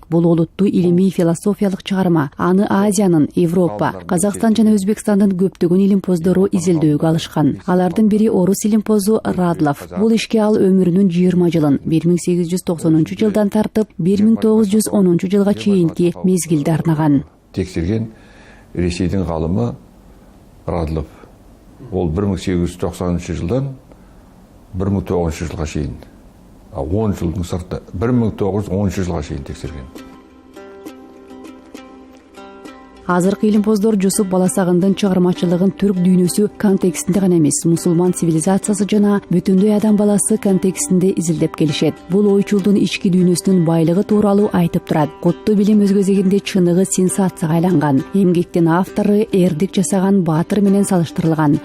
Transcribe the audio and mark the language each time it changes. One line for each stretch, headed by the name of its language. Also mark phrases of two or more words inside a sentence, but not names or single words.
Kyrgyz: Бул олуттуу илимий философиялык чыгарма. Аны Азиянын, Европа, Казакстан жана Өзбекстандын көптөгөн илимпоздору изилдөөгө алышкан. Алардын бири орус илимпозу Радлов. Бул ишке ал өмүрүнүн 20 жылын 1890-жылдан тартып 1910-жылга чейинки мезгилди арнаган.
Kazakh: Текшерген Ресейдин галымы Радлов. Ол 1890-жылдан 1900 жылға шейін, 10 жылдың сыртында 1910 жылға шейін тексерген.
Kyrgyz: Азыркы илимпоздор Жусуп Баласагындын чыгармачылыгын түрк дүйнөсү контекстинде гана эмес, мусулман цивилизациясы жана бүтүндөй адам баласы контекстинде изилдеп келишет. Бул ойчулдун ички дүйнөсүнүн байлыгы тууралуу айтып турат. Куттуу билим өз кезегинде чыныгы сенсацияга айланган. Эмгектин автору эрдик жасаган баатыр менен салыштырылган.